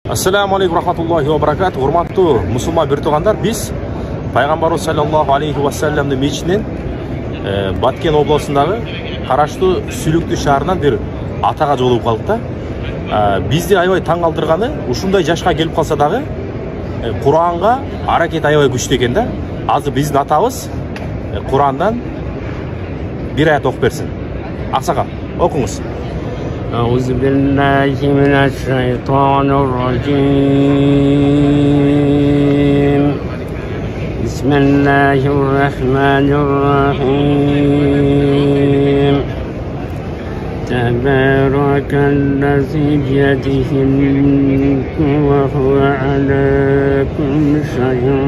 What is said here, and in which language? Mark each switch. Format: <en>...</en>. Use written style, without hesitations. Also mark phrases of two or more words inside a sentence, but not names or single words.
<ar>السلام عليكم رحمة الله وبركاته.</ar> <ky>Урматтуу мусулман бир туугандар, биз пайгамбарыбыз</ky> <ar>صلى الله عليه وسلم</ar> <ky>мечитинен Баткен областындагы караштуу Сүлүктүү шаарынан бир атага жолугуп калдык да. Бизди аябай таң калтырганы, ушундай жашка келип калса дагы Куранга аракет аябай күчтүү экен да. Азыр биздин атабыз Курандан бир аят окуп берсин. Аксакал, окуңуз.</ky> <ar>أعوذ بالله من الشيطان الرجيم بسم الله الرحمن الرحيم تبارك الذي بيده الملك وهو على كل شيء</ar>